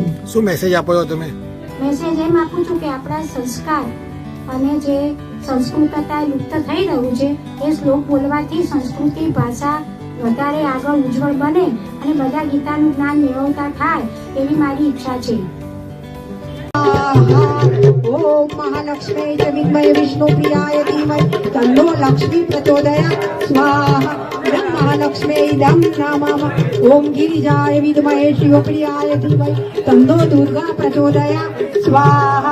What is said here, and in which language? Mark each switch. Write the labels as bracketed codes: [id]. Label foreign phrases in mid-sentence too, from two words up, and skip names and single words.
[gu] શું મેસેજ આપો છો તમે? મેસેજ એમ આપું છું કે આપણા સંસ્કાર અને જે સંસ્કૃતતા લુપ્ત થઈ રહ્યું છે એ શ્લોક બોલવાથી સંસ્કૃતિ ભાષા વધારે આગળ ઉજ્જવળ બને અને બધા ગીતાનું જ્ઞાન મેળવતા થાય એવી મારી ઈચ્છા છે. [sa] ओम महालक्ष्मी च विद्महे विष्णुप्रियाय धीमहि तन्नो लक्ष्मी प्रचोदयात् स्वाहा. इदं महालक्ष्मी इदं नामः. ओम गिरिजाय विद्महे शिवप्रियाय धीमहि तन्नो दुर्गा प्रचोदयात् स्वाहा.